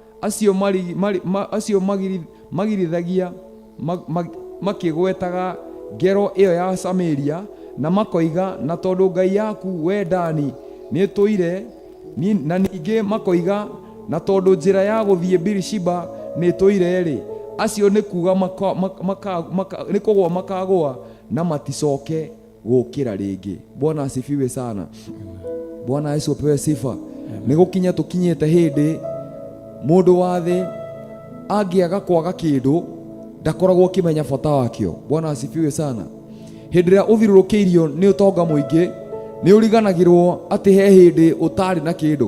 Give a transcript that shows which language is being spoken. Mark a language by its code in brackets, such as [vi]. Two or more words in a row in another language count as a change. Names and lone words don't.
[ki] acio magirithagia makĩgwetaga ngero ĩyo ya Samaria, na makoiga, na tondũ Ngai yaku we Dani nĩ tũire, na ningĩ makoiga, na tondũ njĩra ya gũthiĩ Birishiba nĩ tũire-rĩ, acio nĩ kuga nĩ kũgwa makagwa na maticoke gũkĩra rĩngĩ. [sw] Bwana asifiwe sana. Bwana Yesu apewe sifa. [ki] Nĩ gũkinya tũkinyĩte hĩndĩ mũndũ wa thĩ angĩaga kwaga kĩndũ ndakoragwo akĩmenya bata wakĩo. [sw] Bwana asifiwe sana. [ki] Hĩndĩ ĩrĩa ũthiũrũrũkĩirio nĩ ũtonga mũingĩ nĩ ũriganagĩrwo atĩ he hĩndĩ ũtarĩ na kĩndũ.